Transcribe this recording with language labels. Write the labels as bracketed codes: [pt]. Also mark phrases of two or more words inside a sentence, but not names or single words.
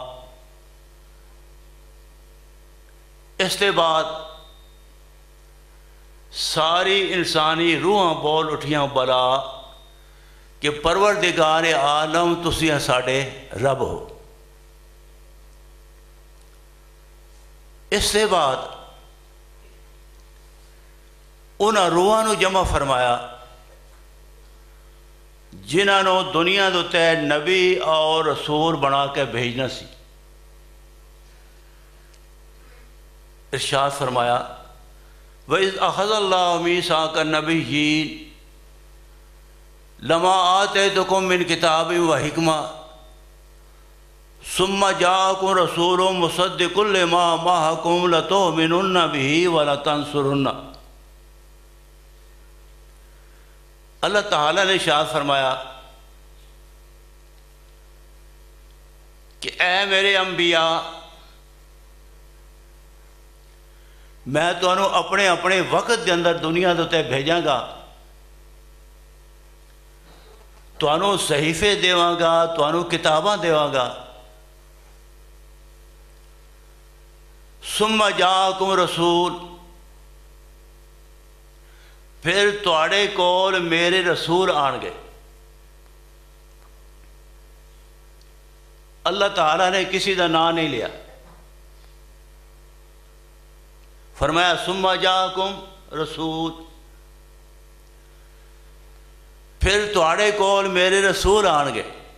[pa] اس کے بعد ساری انسانی روحاں بول اٹھیاں بلا کہ پروردگار عالم تسیاں ساڑے رب ہو۔ اس کے بعد انہاں روحاں نو جمع فرمایا جنہاں نو دنیا دو تے نبی اور رسول بنا کے بھیجنا سی۔ ارشاد فرمایا [ar] وَإِذْ أَخَذَ اللَّهُ مِيثَاقَ النَّبِيِّينَ لَمَا آتَيْتُكُم مِّن كِتَابٍ وَحِكْمَةٍ ثُمَّ جَاءَكُم رَّسُولٌ مُصَدِّقٌ لِّمَا مَعَكُمْ لَتُؤْمِنُنَّ بِهِ وَلَتَنصُرُنَّهُ۔ [pa] اللہ تعالیٰ نے ارشاد فرمایا کہ اے میرے انبیاء، میں تمہیں اپنے اپنے وقت کے اندر دنیا تے بھیجاں گا، تمہیں صحیفے دیواں گا، تمہیں کتاباں دیواں گا۔ [ar] ثم جاءکم رسول، [pa] پھر تواڈے کول میرے رسول آن گے۔ اللہ تعالیٰ نے کسی دا نام نہیں لیا، فرمایا [ar] ثم جاءکم رسول، [pa] پھر تواڈے کول میرے رسول آن گے۔